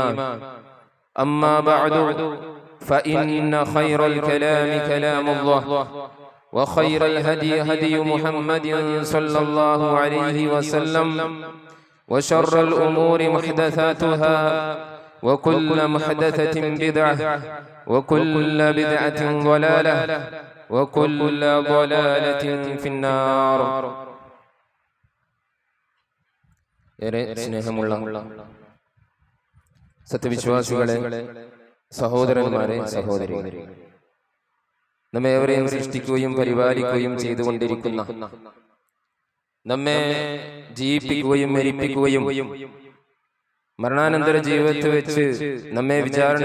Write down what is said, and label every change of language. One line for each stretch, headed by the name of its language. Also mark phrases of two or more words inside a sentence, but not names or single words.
Arabic: أما بعد فإن خير الكلام كلام الله وخير الهدي هدي محمد صلى الله عليه وسلم وشر الأمور محدثاتها وكل محدثة بدعة وكل بدعة ضلالة وكل ضلالة في النار.
Malayalam: ഏറെ സ്നേഹമുള്ള സത്യവിശ്വാസികളെ, സഹോദരന്മാരെ, സഹോദരികളെ, നമ്മെ ഏവരെയും സൃഷ്ടിക്കുകയും പരിപാലിക്കുകയും ചെയ്തുകൊണ്ടിരിക്കുന്ന, നമ്മെ ജീവിപ്പിക്കുകയും മരിപ്പിക്കുകയും മരണാനന്തര ജീവിതത്തിൽ വെച്ച് നമ്മെ വിചാരണ